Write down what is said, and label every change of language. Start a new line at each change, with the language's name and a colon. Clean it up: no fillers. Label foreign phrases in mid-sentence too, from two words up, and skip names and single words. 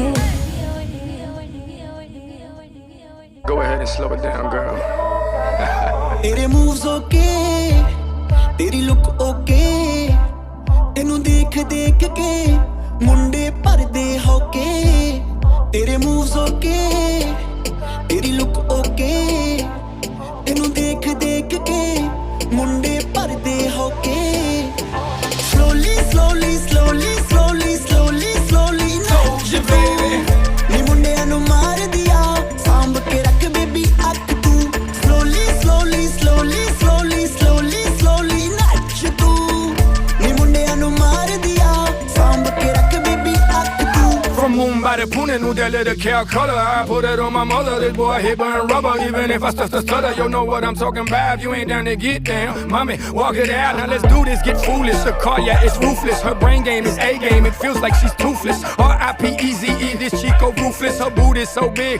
English: Go ahead and slow it down, girl.
Punjabi: तेरे
English: moves okay
Punjabi: तेरी
English: look okay
Punjabi: ਤੈਨੂੰ ਦੇਖ ਦੇਖ ਕੇ ਮੁੰਡੇ ਭਰਦੇ ਹੌਕੇ ਤੇਰੇ
English: moves okay
Punjabi: तेरी
English: look okay
Punjabi: ਤੈਨੂੰ ਦੇਖ ਦੇਖ ਕੇ ਮੁੰਡੇ ਭਰਦੇ ਹੌਕੇ
English: slowly slowly slowly slowly
Punjabi: slowly slowly
English: Told you, baby.
Punjabi: ਨੀ ਮੁੰਡਿਆਂ ਨੂੰ ਮਾਰ ਦਿਆ ਸਾਂਭ ਕੇ ਰੱਖ ਬੇਬੀ ਅੱਖ ਤੂੰ
English: slowly slowly slowly slowly
Punjabi: slowly slowly ਨੱਚ ਤੂੰ ਨੀ ਮੁੰਡਿਆਂ ਨੂੰ ਮਾਰ ਦਿਆ ਸਾਂਭ ਕੇ ਰੱਖ ਬੇਬੀ ਅੱਖ ਤੂੰ
English: From Mumbai to Pune, knew that little Calcutta. I put it on my mother. This boy here burn rubber. Even if I stutter, you know what I'm talking about. You ain't down to get down, mommy. Walk it out. Now let's do this. Get foolish. The car, yeah, it's ruthless. Her brain game is A game. It feels like she's toothless. R.I.P.E.Z.E. This Chico ruthless. Her booty so big.